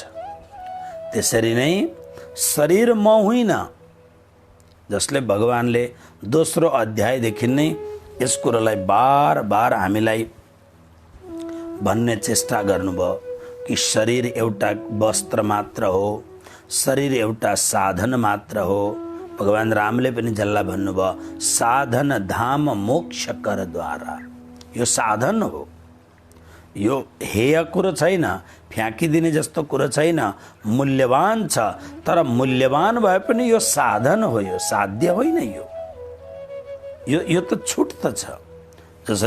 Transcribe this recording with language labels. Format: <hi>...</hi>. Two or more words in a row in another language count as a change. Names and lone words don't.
<ne>त्यसरी नै शरीर म होइन, जसले भगवानले दोस्रो अध्यायदेखि नै यस कुरालाई बार बार हामीलाई भन्ने चेष्टा गर्नुभयो कि शरीर एउटा वस्त्र मात्र हो, शरीर एउटा साधन मात्र हो। भगवान रामले पनि जसलाई भन्नुभयो,</ne> <awa>साधन धाम मोक्ष कर द्वारा।</awa> <ne>यो साधन हो, यो हेय कुरो छैन, फ्याँकिदिने जस्तो कुरो छैन, मूल्यवान छ। तर मूल्यवान भए पनि यो साधन हो, यो साध्य होइन। यो त छुट त छ।</ne>